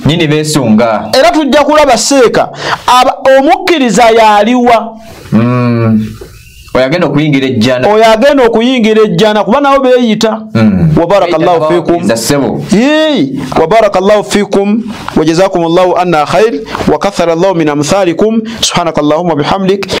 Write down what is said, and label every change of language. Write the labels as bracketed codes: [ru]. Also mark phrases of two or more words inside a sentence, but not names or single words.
[lg] nyini beesunga era tujja kulaba seeka omukkiriza yaaliwa oyagenda okuyingira ejjana kuba nabo beeyita [ar] وبارك الله فيكم وبارك الله فيكم وجزاكم الله عنا خيرا وكثر الله من أمثالكم سبحانك اللهم وبحمدك